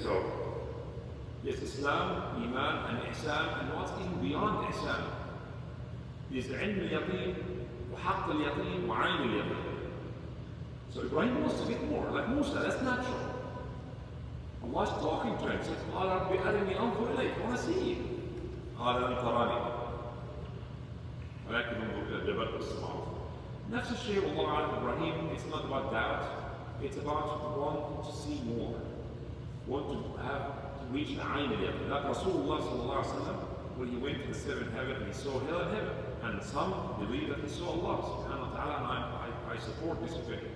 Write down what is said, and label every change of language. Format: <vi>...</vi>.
<en>So, there's Islam, Iman, and Ihsan, and what's even beyond Ihsan. There's ilm al-yaqeen, wa haqq al-yaqeen, wa ayn al-yaqeen. So Ibrahim wants to get more, like Musa, that's natural. Allah's talking to him, says,</en> <ar>قال رب أرني أنظر إليك,</ar> <en>I want to see you.</en> <ar>قال لن تراني ولكن انظر إلى الجبل والسماوات. نفس الشيء والله أعلم</ar> <en>Ibrahim, it's not about doubt, it's about want to see more, want to have to reach the ayn al-yaqeen. Like Rasulullah sallallahu alaihi wasallam, when he went to the seventh heaven, he saw hell and heaven, and some believe that he saw Allah subhanahu wa ta'ala, and I support this opinion.</en>